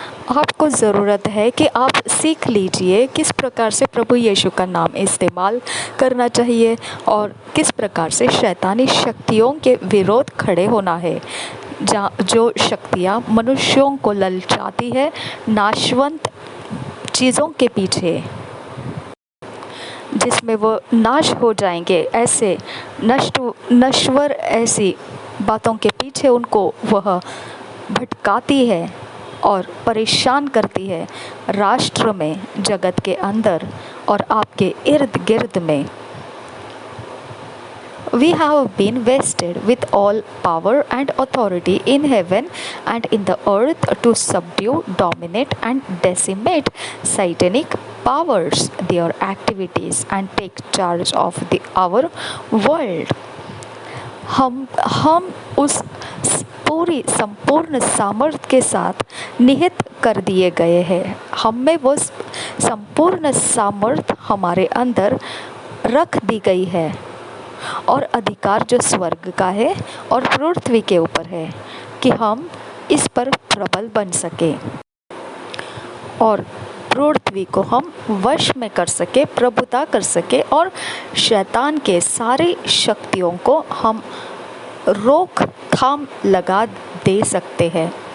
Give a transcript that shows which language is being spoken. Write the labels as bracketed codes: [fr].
[hi] आपको ज़रूरत है कि आप सीख लीजिए किस प्रकार से प्रभु यीशु का नाम इस्तेमाल करना चाहिए और किस प्रकार से शैतानी शक्तियों के विरोध खड़े होना है, जो शक्तियाँ मनुष्यों को ललचाती है नाशवंत चीज़ों के पीछे, जिसमें वो नाश हो जाएंगे, ऐसे नश्वर ऐसी बातों के पीछे उनको वह भटकाती है और परेशान करती है राष्ट्र में, जगत के अंदर और आपके इर्द गिर्द में. [en] We have been vested with all power and authority in heaven and in the earth to subdue, dominate and decimate satanic powers, their activities and take charge of our world. [hi] हम उस पूरी संपूर्ण सामर्थ्य के साथ निहित कर दिए गए हैं. हम में वो संपूर्ण सामर्थ्य हमारे अंदर रख दी गई है और अधिकार जो स्वर्ग का है और पृथ्वी के ऊपर है कि हम इस पर प्रबल बन सके और पृथ्वी को हम वश में कर सके, प्रभुता कर सके और शैतान के सारी शक्तियों को हम रोकथाम लगा दे सकते हैं.